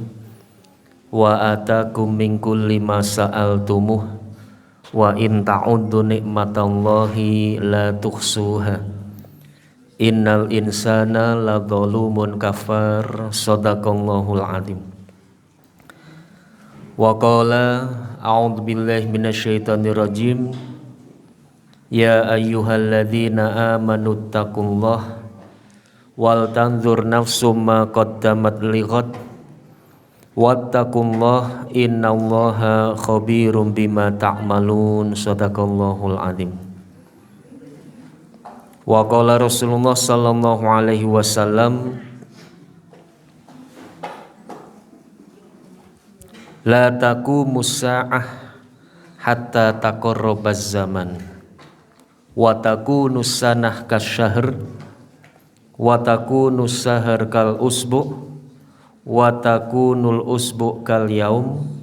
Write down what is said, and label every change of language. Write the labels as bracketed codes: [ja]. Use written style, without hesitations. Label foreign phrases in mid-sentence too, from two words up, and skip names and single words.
[ar] وآتاكم من كل ما سألتموه وإن تعدوا نعمت الله لا تحصوها إن الإنسان لظلوم كفار. صدق الله العظيم. وقال أعوذ بالله من الشيطان الرجيم. يا أيها الذين آمنوا اتقوا الله ولتنظر نفس ما قدمت لغد واتقوا الله إن الله خبير بما تعملون. صدق الله العظيم. وقال رسول الله صلى الله عليه وسلم لا تقوم الساعة حتى يتقارب الزمان وتكون السنة كالشهر وتكون الشهر كالأسبوع وتكون الأسبوع كاليوم